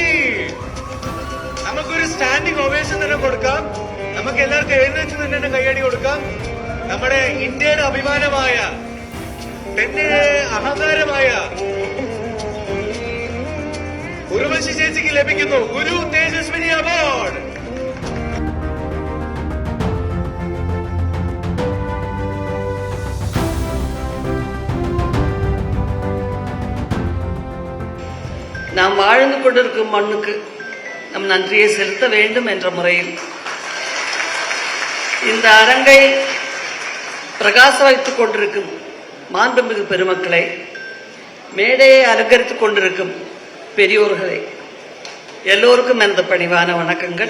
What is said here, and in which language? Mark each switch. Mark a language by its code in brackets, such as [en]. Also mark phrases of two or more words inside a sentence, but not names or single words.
[ml] നമുക്കൊരു [en] standing ovation [ml] തന്നെ കൊടുക്കാം. നമുക്ക് എല്ലാവർക്കും എഴുന്നേറ്റ് തന്നെ കൈയടി കൊടുക്കാം. നമ്മുടെ ഇന്ത്യയുടെ അഭിമാനമായ തന്നെ അഹങ്കാരമായ ഉർവശി ചേച്ചിക്ക് ലഭിക്കുന്നു ഗുരു തേജസ്വിനി അവാർഡ്. [ta] நாம் வாழ்ந்து கொண்டிருக்கும் மண்ணுக்கு நம் நன்றியை செலுத்த வேண்டும் என்ற முறையில் இந்த அரங்கை பிரகாச வைத்துக் கொண்டிருக்கும் மாண்புமிகு பெருமக்களை, மேடையை அலங்கரித்துக் கொண்டிருக்கும் பெரியோர்களை, எல்லோருக்கும் எனது பணிவான வணக்கங்கள்.